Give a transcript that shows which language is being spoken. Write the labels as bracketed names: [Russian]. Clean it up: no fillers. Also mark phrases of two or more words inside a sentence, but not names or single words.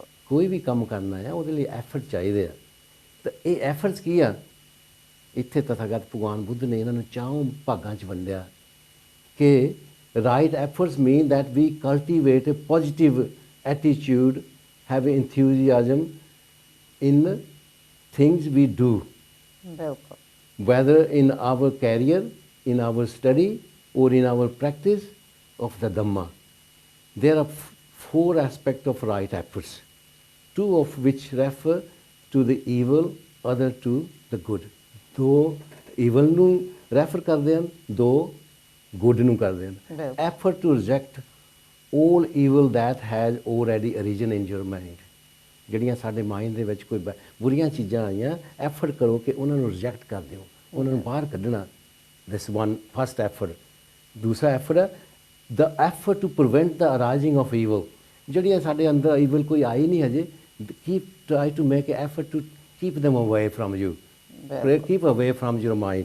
[Punjabi] ਕੋਈ ਵੀ ਕੰਮ ਕਰਨਾ ਹੈ ਉਹਦੇ ਲਈ ਐਫਰਟ ਚਾਹੀਦੇ ਆ। ਤਾਂ ਇਹ ਐਫਰਟਸ ਕੀ ਆ? ਇੱਥੇ ਤਥਾਗਤ ਭਗਵਾਨ ਬੁੱਧ ਨੇ ਇਹਨਾਂ ਨੂੰ 4 ਭਾਗਾਂ 'ਚ ਵੰਡਿਆ ਕਿ [English] right efforts mean that we cultivate a positive attitude, have enthusiasm in things we do, whether in our career, in our study, or in our practice of the Dhamma. There are 4 aspects of right efforts, 2 of which refer to the evil, other to the good. [Punjabi] 2 evil ਨੂੰ refer ਕਰਦੇ ਹਨ, 2 good ਨੂੰ ਕਰਦੇ ਹਨ। [English] Effort to reject all evil that has already arisen in your mind. [Punjabi] ਜਿਹੜੀਆਂ ਸਾਡੇ ਮਾਈਂਡ ਦੇ ਵਿੱਚ ਕੋਈ ਬੁਰੀਆਂ ਚੀਜ਼ਾਂ ਆਈਆਂ, ਐਫਰਟ ਕਰੋ ਕਿ ਉਹਨਾਂ ਨੂੰ ਰਿਜੈਕਟ ਕਰ ਦਿਓ, ਉਹਨਾਂ ਨੂੰ ਬਾਹਰ ਕੱਢਣਾ। [English] this one first effort. [Punjabi] ਦੂਸਰਾ ਐਫਰਟ ਹੈ [English] the effort to prevent the arising of evil. [Punjabi] ਜਿਹੜੀਆਂ ਸਾਡੇ ਅੰਦਰ ਈਵਲ ਕੋਈ ਆਈ ਨਹੀਂ ਹਜੇ, [English] try to make effort to keep them away from you, keep away from your mind.